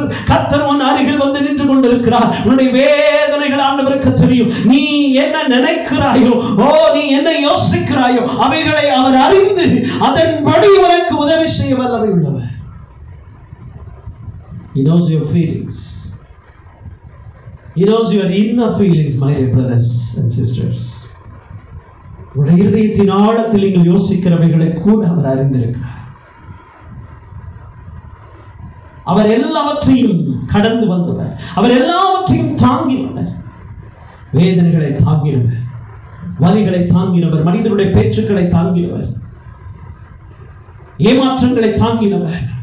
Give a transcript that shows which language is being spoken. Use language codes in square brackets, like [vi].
[ta] கர்த்தர் உன் அருகில் வந்து நின்று கொண்டிருக்கிறார். உன்னுடைய வேதனைகள் ஆண்டவருக்கு தெரியும். நீ என்ன நினைக்கிறாயோ, நீ என்ன யோசிக்கிறாயோ, அவைகளை அவர் அறிந்து அதன்படி உனக்கு உதவி செய்ய வல்லமை உள்ளவர். [en] He knows your feelings. He knows your inner feelings, my dear brothers and sisters. [ta] உங்களுடைய இருதயத்தின் ஆழத்தில் நீங்கள் யோசிக்கிறவைகளை கூட அவர் அறிந்திருக்கிறார். அவர் எல்லாவற்றையும் கடந்து வந்தவர். அவர் எல்லாவற்றையும் தாங்கினவர். வேதனைகளை தாங்கினவர், வலிகளை தாங்கினவர், மனிதனுடைய பேச்சுக்களை தாங்கினவர், ஏமாற்றங்களை தாங்கினவர்.